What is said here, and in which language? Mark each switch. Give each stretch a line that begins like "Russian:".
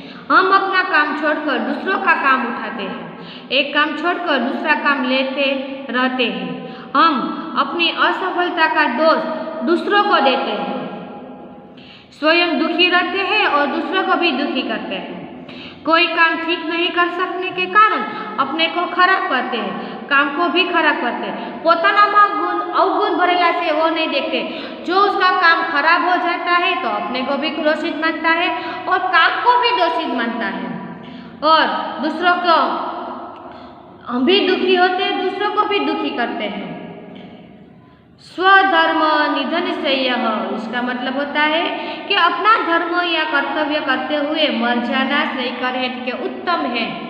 Hindi: हम अपना काम छोड़कर दूसरों का काम उठाते हैं, एक काम छोड़कर दूसरा काम लेते रहते हैं। हम अपनी असफलता का दोष दूसरों को देते हैं, स्वयं दुखी रहते हैं और दूसरों को भी दुखी करते हैं। कोई काम ठीक नहीं कर सकने के कारण अपने को खराब करते हैं, काम को भी खराब करते हैं।
Gujarati: પોતાનામાં ગુણ અવગુણ ભરેલા છે
Hindi: वो नहीं देखते। जो उसका काम खराब हो जाता है तो अपने को भी दोषित मानता है और काम को भी दोषित मानता है और दूसरों को हम भी दुखी होते हैं, दूसरों को भी दुखी करते हैं। स्वधर्म निधन श्रेय, इसका मतलब होता है कि अपना धर्म या कर्तव्य करते हुए मर जाना श्रेय करे के उत्तम है।